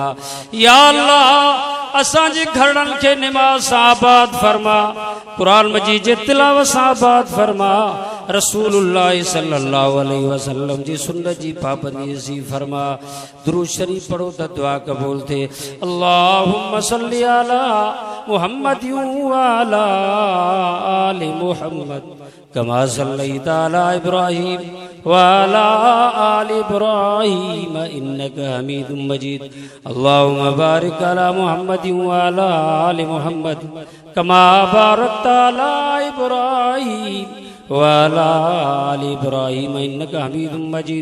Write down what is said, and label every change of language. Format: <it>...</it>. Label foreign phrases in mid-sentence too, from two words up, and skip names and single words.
<sd>या अल्लाह असांजे घरनि खे निमाज़ सां आबाद फरमा, क़ुरान मजीद जे तिलावत सां आबाद फरमा,</sd> <ar>رسول الله صلى الله عليه وسلم</ar> <sd>जी सुन्नत जी पाबंदी नसीब फरमा। दुरूद शरीफ पढ़ो त दुआ कबूल थे।</sd> <ar>اللهم صل على محمد وعلى آل محمد كما صليت على إبراهيم وعلى آل إبراهيم إنك حميد مجيد. اللهم بارك على محمد وعلى آل محمد كما باركت على إبراهيم وعلى آل إبراهيم إنك حميد مجيد.</ar>